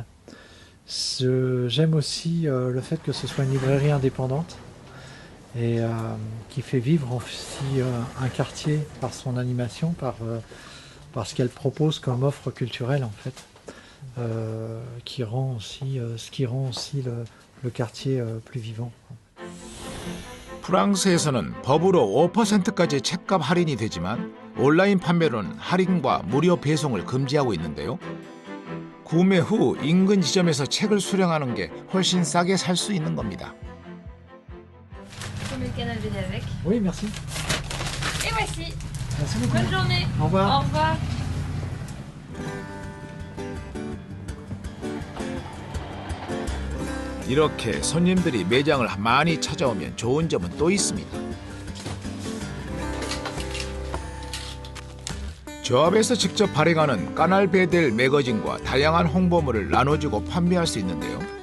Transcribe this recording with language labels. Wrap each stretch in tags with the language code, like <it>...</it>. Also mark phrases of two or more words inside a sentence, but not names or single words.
<fr>J'aime aussi le fait que ce soit une librairie indépendante et qui fait vivre aussi un quartier par son animation, par ce qu'elle propose comme offre culturelle en fait, ce qui rend aussi le quartier plus vivant.</fr> <ko>프랑스에서는 법으로 5%까지 책값 할인이 되지만 온라인 판매로는 할인과 무료 배송을 금지하고 있는데요. 구매 후 인근 지점에서 책을 수령하는 게 훨씬 싸게 살 수 있는 겁니다.</ko> <fr>Tu mets le canal BD avec. Oui, merci. Et voici. Merci beaucoup. Bonne journée. Au revoir. Au revoir.</fr> <ko>이렇게 손님들이 매장을 많이 찾아오면 좋은 점은 또 있습니다. 조합에서 직접 발행하는 까날배들 매거진과 다양한 홍보물을 나눠주고 판매할 수 있는데요.</ko>